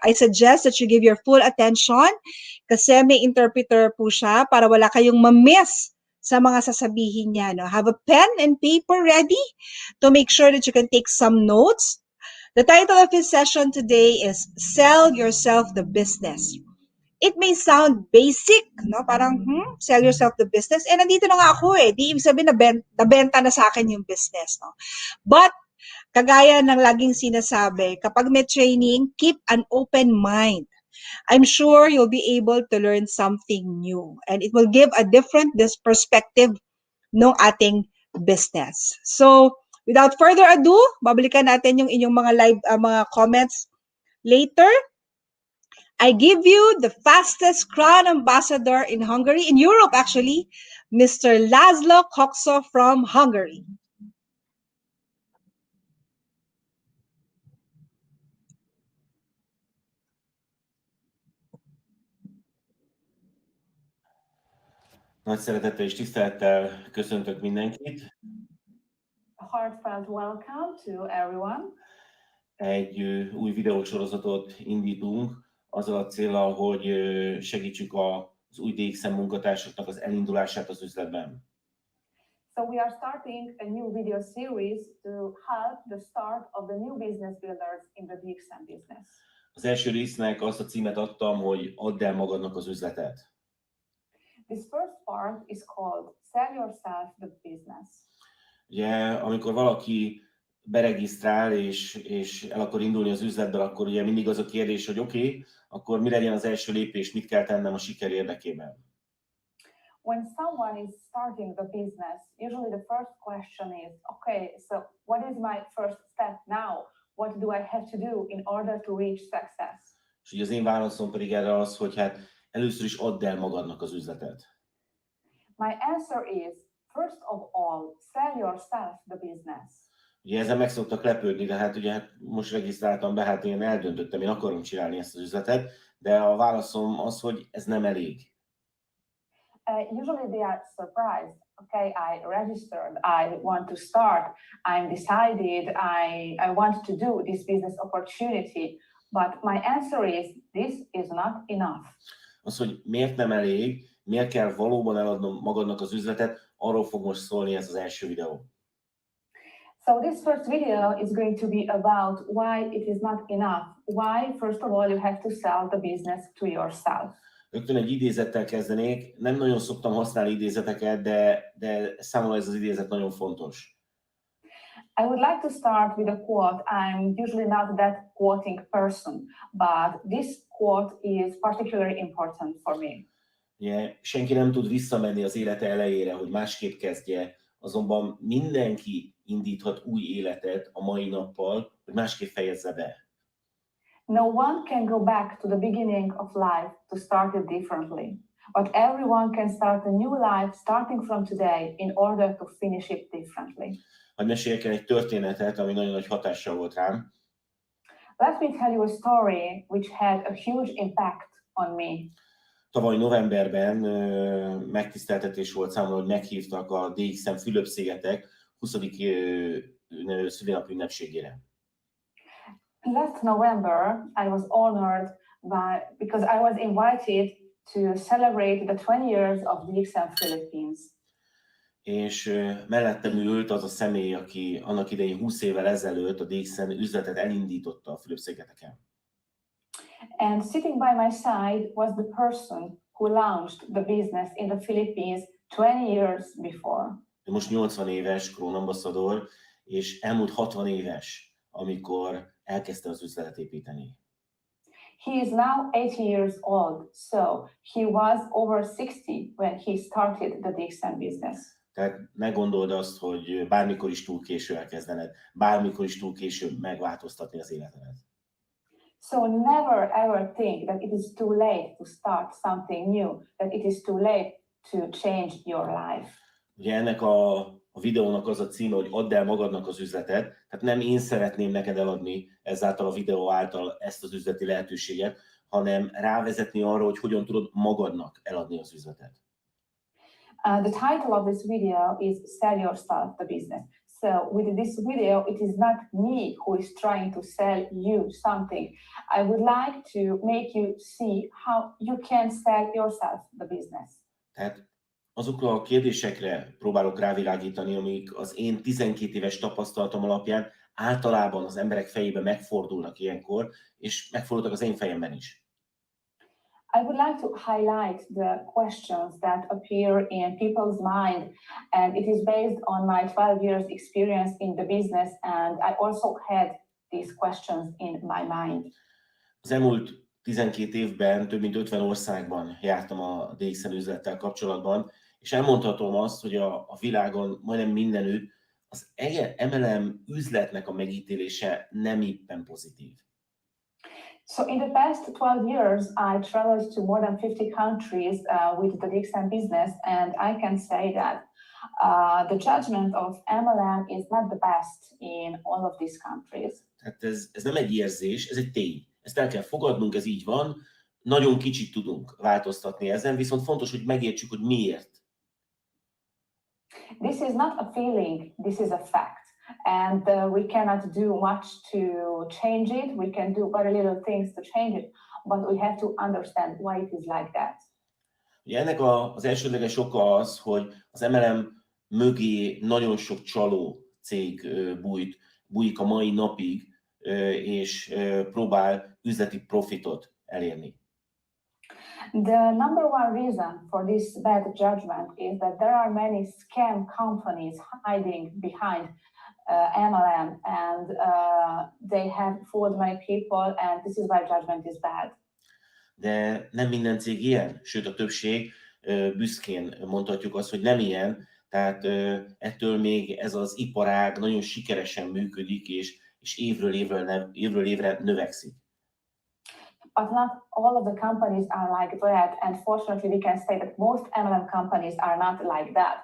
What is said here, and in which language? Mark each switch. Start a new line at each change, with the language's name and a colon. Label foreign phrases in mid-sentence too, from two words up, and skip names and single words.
English: I suggest that you give your full attention
Filipino: kasi may interpreter po siya para wala kayong ma-miss sa mga sasabihin niya. No?
English: Have a pen and paper ready to make sure that you can take some notes. The title of his session today is Sell Yourself the Business. It may sound basic, no?
Filipino: Parang, sell yourself the business. Eh, nandito na nga ako eh. Di ibig sabihin nabenta na sa akin yung business, no? But, kagaya ng laging sinasabi, kapag may training,
English: keep an open mind. I'm sure you'll be able to learn something new. And it will give a different perspective
Filipino: ng ating
English: business. So, without further ado,
Filipino: babalikan natin yung inyong mga live, mga comments later.
English: I give you the fastest Crown Ambassador in Hungary, in Europe actually, Mr. Laszlo Kocso from Hungary.
Hungarian: Nagy szeretettel és tisztelettel köszöntök mindenkit.
English: A heartfelt welcome to everyone.
Hungarian: Egy új videósorozatot indítunk azzal a céllal, hogy segítsük az új DXN munkatársaknak az elindulását az üzletben.
English: So we are starting a new video series to help the start of the new business builders in the DXN business.
Hungarian: Az első résznek azt a címet adtam, hogy add el magadnak az üzletet.
English: This first part is called Sell Yourself the Business.
Hungarian: Ugye, amikor valaki beregisztrál és el akar indulni az üzletben, akkor ugye mindig az a kérdés, hogy oké, akkor mi legyen az első lépés, mit kell tennem a siker érdekében.
English: When someone is starting the business, usually the first question is, okay, so what is my first step now? What do I have to do in order to reach success?
Hungarian: És ugye az én válaszom pedig erre az, hogy hát először is add el magadnak az üzletet.
English: My answer is, first of all, sell yourself the business.
Hungarian: Ugye ezzel meg szoktak lepődni, de hát ugye most regisztráltam be, hát én eldöntöttem, én akarom csinálni ezt az üzletet, de a válaszom az, hogy ez nem elég.
English: Usually they are surprised. Okay, I registered, I want to start, I'm decided, I want to do this business opportunity, But my answer is, this is not enough.
Hungarian: Az, hogy miért nem elég, miért kell valóban eladnom magadnak az üzletet, arról fog most szólni ez az első videó.
English: So this first video is going to be about why it is not enough. Why, first of all, you have to sell the business to yourself.
Hungarian: Rögtön egy idézettel kezdenék. Nem nagyon szoktam használni idézeteket, de számomra ez az idézet nagyon fontos.
English: I would like to start with a quote. I'm usually not that quoting person, but this quote is particularly important for me.
Hungarian: Ugye, senki nem tud visszamenni az élete elejére, hogy másképp kezdje, azonban mindenki indíthat új életet a mai nappal, hogy másképp fejezze be.
English: No one can go back to the beginning of life to start it differently, but everyone can start a new life starting from today in order to finish it differently.
Hungarian: Hadd meséljek el egy történetet, ami nagyon nagy hatással volt rám.
English: Let me tell you a story which had a huge impact on me.
Hungarian: Tavaly novemberben megtiszteltetés volt számomra, hogy meghívtak a DXN Fülöp-szigetek 20. szülinapi ünnepségére.
English: Last November, I was honored because I was invited to celebrate the 20 years of DXN Philippines.
Hungarian: És mellettem ült az a személy, aki annak idején 20 évvel ezelőtt a DXN üzletet elindította a Fülöp-szigeteken.
English: And sitting by my side was the person who launched the business in the Philippines 20 years before.
Hungarian: Most 80 éves Crown Ambassador, és elmúlt 60 éves, amikor elkezdte az üzletet építeni.
English: He is now 80 years old, so he was over 60 when he started the DXN business.
Hungarian: Tehát ne gondold azt, hogy bármikor is túl késő elkezdened, bármikor is túl késő megváltoztatni az életedet.
English: So never ever think that it is too late to start something new, that it is too late to change your life.
Hungarian: Ugye ennek a videónak az a címe, hogy add el magadnak az üzletet, tehát nem én szeretném neked eladni ezáltal a videó által ezt az üzleti lehetőséget, hanem rávezetni arra, hogy hogyan tudod magadnak eladni az üzletet.
English: The title of this video is Sell Yourself the Business. So with this video, it is not me who is trying to sell you something. I would like to make you see how you can sell yourself the business.
Hungarian: Tehát azokra a kérdésekre próbálok rávilágítani, amik az én 12 éves tapasztalatom alapján általában az emberek fejében megfordulnak ilyenkor, és megfordultak az én fejemben is.
English: I would like to highlight the questions that appear in people's mind, and it is based on my 12 years experience in the business, and I also had these questions in my mind.
Hungarian: Az elmúlt 12 évben több mint 50 országban jártam a DXN üzlettel kapcsolatban, és elmondhatom azt, hogy a világon majdnem mindenütt az MLM üzletnek a megítélése nem éppen pozitív.
English: So in the past 12 years, I traveled to more than 50 countries with the DXN business, and I can say that the judgment of MLM is not the best in all of these countries.
Hungarian: Tehát ez nem egy érzés, ez egy tény. Ezt el kell fogadnunk, ez így van. Nagyon kicsit tudunk változtatni ezen, viszont fontos, hogy megértsük, hogy miért.
English: This is not a feeling, this is a fact. And we cannot do much to change it. We can do very little things to change it, but we have to understand why it is like that.
Hungarian: Ugye ennek az elsődleges oka az, hogy az MLM mögé nagyon sok csaló cég bújik a mai napig, és próbál üzleti profitot elérni.
English: The number one reason for this bad judgment is that there are many scam companies hiding behind MLM, and they have fooled many people, and this is why judgment is bad.
Hungarian: De nem minden cég ilyen, sőt a többség, büszkén mondhatjuk azt, hogy nem ilyen, tehát ettől még ez az iparág nagyon sikeresen működik, és évről évre növekszik.
English: But not all of the companies are like that, and fortunately we can say that most MLM companies are not like that.